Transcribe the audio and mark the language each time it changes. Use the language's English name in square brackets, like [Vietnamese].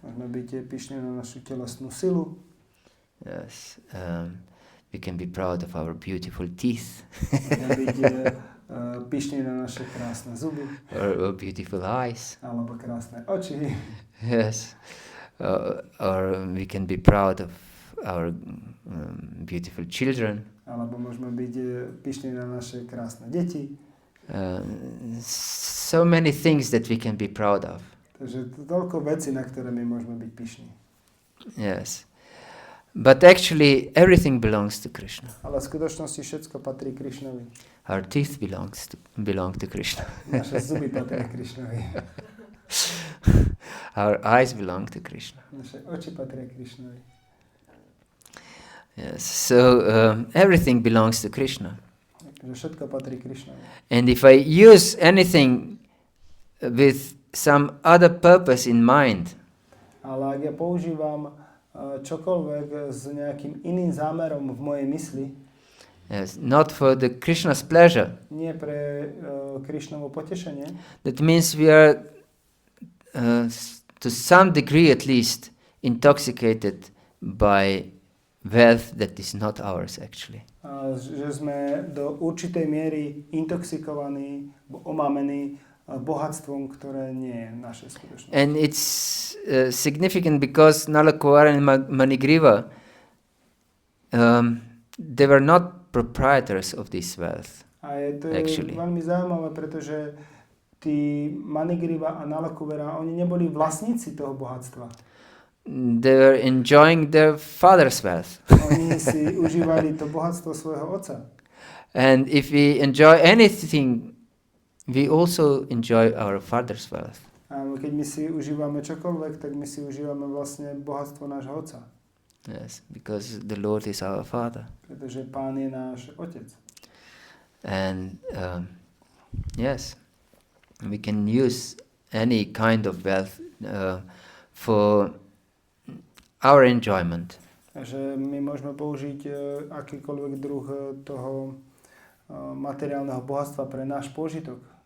[Slovak] Môžeme byť pyšní na našu telesnú silu. [English] Yes, we can be proud of our beautiful teeth. [Slovak] Môžeme byť pyšní na naše krásne zuby. [English] Or beautiful eyes. [Slovak] Alebo krásne oči. [English] Yes, or we can be proud of our beautiful children. [Slovak] Alebo môžeme byť pyšní na naše krásne deti. [English] So many things that we can be proud of. [Slovak] Takže toľko vecí, na ktoré my môžeme byť pyšní. [English] Yes. But actually everything belongs to Krishna. [Slovak] Ale v skutočnosti všetko patrí Krišnovi. [English] Our teeth belong to Krishna. [Slovak] Naše zuby patria Krišnovi. [English] Our eyes belong to Krishna. [Slovak] Naše oči patria Krišnovi. [English] Yes. So everything belongs to Krishna. [Slovak] Takže všetko patrí Krišnovi. [English] And if I use anything with some other purpose in mind, [Slovak] Ale ak ja používam čokoľvek s nejakým iným zámerom v mojej mysli, [English] yes, not for the Krishna's pleasure, [Slovak] nie pre Krišnovo potešenie, [English] that means we are to some degree at least intoxicated by wealth that is not ours actually. [Slovak] Že sme do určitej miery intoxikovaní, omámení bohatstvom, ktoré nie je naše skutočnosti. [English] And it's significant because Nalakuvara and Manigriva, they were not proprietors of this wealth. [Slovak] A je to [English] actually. [Slovak] Veľmi zaujímavé, pretože tí Manigriva a Nalakuvara, oni neboli vlastníci toho bohatstva. [English] They were enjoying their father's wealth. [Slovak] Oni si užívali to bohatstvo svojho otca. [English] And if we enjoy anything, we also enjoy our father's wealth. [Slovak] A keď my si užívame čokoľvek, tak my si užívame vlastne bohatstvo nášho otca. [English] Yes, because the Lord is our Father. [Slovak] Pretože Pán je náš Otec. [English] And yes, we can use any kind of wealth for our enjoyment. [Slovak] Takže my môžeme použiť akýkoľvek druh toho materiálneho bohatstva pre náš požitok.